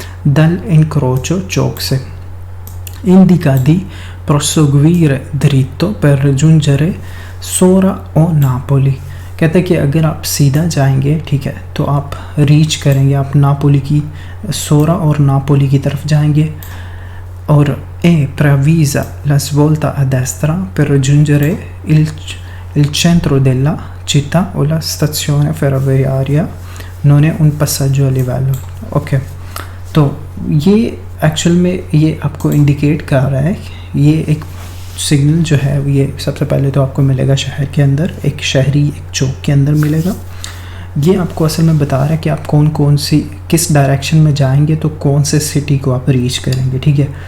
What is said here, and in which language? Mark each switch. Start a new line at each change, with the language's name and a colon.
Hindi: दल इनक्रोचो चौक से,
Italian: indica di proseguire dritto per raggiungere Sora o Napoli,
Hindi: कहते हैं कि अगर आप सीधा जाएंगे, ठीक है, तो आप रीच करेंगे, आप नापोली की, सोरा और नापोली की तरफ जाएंगे।
Italian: और ए previsa la svolta a destra per raggiungere il centro della città o la stazione ferroviaria non è un passaggio a livello,
Hindi: okay. तो ये एक्चुअल में ये आपको इंडिकेट कर रहा है, ये एक सिग्नल जो है ये सबसे पहले तो आपको मिलेगा शहर के अंदर, एक शहरी एक चौक के अंदर मिलेगा। ये आपको असल में बता रहा है कि आप कौन सी किस डायरेक्शन में जाएंगे तो कौन से सिटी को आप रीच करेंगे, ठीक है।